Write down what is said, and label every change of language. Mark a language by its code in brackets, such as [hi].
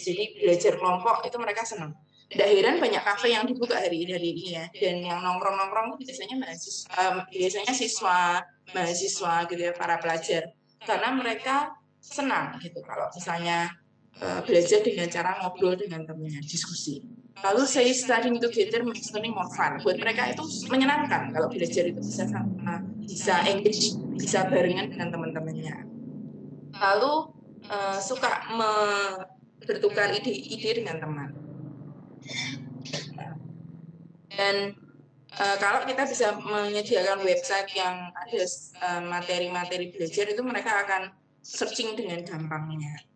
[id] Jadi belajar kelompok itu mereka senang. Tidak heran banyak kafe yang dibuka hari ini ya. Dan yang nongkrong-nongkrong biasanya siswa, mahasiswa gitu ya, para pelajar. Karena mereka senang gitu kalau misalnya belajar dengan cara ngobrol dengan temannya, diskusi. Lalu saya [en] studying together makes learning more fun. [id] Buat mereka itu menyenangkan kalau belajar itu bisa engage, bisa barengan dengan teman-temannya. Lalu suka bertukar ide dengan teman. Dan kalau kita bisa menyediakan website yang ada materi-materi belajar itu mereka akan searching dengan gampangnya.